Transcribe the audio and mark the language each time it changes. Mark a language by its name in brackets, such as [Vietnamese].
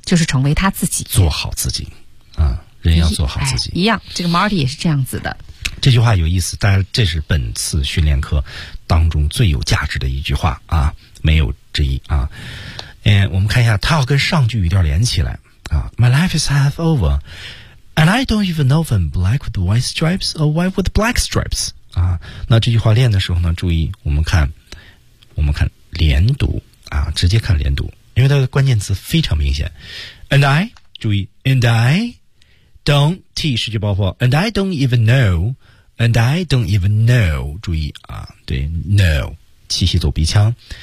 [Chinese] 就是成为他自己，做好自己，啊，人要做好自己，哎，一样。这个 Marty 也是这样子的。这句话有意思，大家，这是本次训练课当中最有价值的一句话啊，没有之一啊。嗯，我们看一下，他要跟上句语调连起来啊。 [English] My life is half over, and I don't even know if I'm black with white stripes or white with black stripes。 [Chinese] 啊，那这句话练的时候呢，注意我们看连读。啊，直接看连读，因为它的关键词非常明显。 [English] And I， 注意 ，And I don't T 是句爆破 ，And I don't even know， [Chinese] And I don't even know， 注意啊，对 ，know 气息走鼻腔。